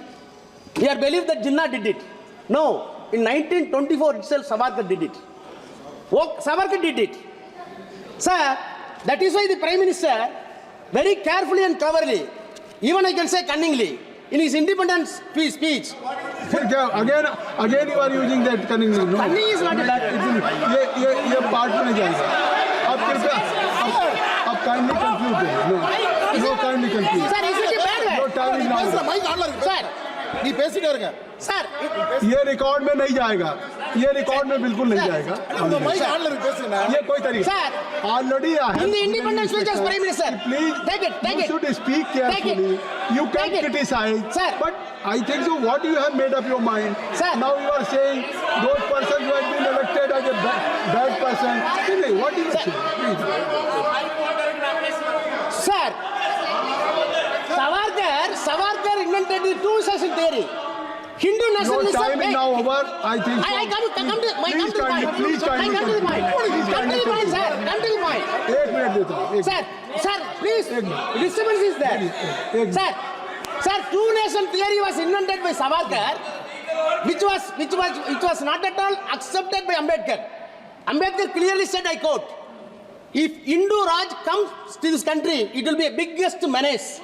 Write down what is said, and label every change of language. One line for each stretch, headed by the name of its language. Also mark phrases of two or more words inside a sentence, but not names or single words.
English: We are believed that Jinnah did it. No, in 1924 itself, Savarkar did it. Savarkar did it. Sir, that is why the Prime Minister, very carefully and cleverly, even I can say cunningly, in his independence speech. Again you are using that cunning. No. Cunning is not
Hindi: ये पार्ट में जाएगा. आप कृपया आप
English: kindly conclude. No, kindly conclude. Sir, is it a bad No word? time is now. Sir,
Tamil: நீ பேசிட்டே இருங்க.
English: sir,
Hindi: ये रिकॉर्ड में नहीं जाएगा. ये रिकॉर्ड में बिल्कुल नहीं जाएगा.
Tamil: அந்த மைக் ஆன்ல இருக்கு பேசுங்க.
Hindi: ये कोई तरीका.
English: Sir, Already I have. in the independence speech as Prime Minister, Please, take it. you should speak carefully. You can Take it. criticize. Sir. But I think so. What you have made up your mind. Sir. Now you are saying those persons who have been elected as a bad person. What do you say? Please. Sir, Savarkar invented the two-nation theory. Hindu Your nationalism. time is now over. I think so. I come to the point. Please I kindly come to the point. Please Come to the point, sir. Come to the point.
Hindi: 1 minute देता हूँ.
English: Sir, please. Disturbance is there. Sir, two-nation theory was invented by Savarkar, which was not at all accepted by Ambedkar. Ambedkar clearly said, I quote, if Hindu Raj comes to this country, it will be a biggest menace.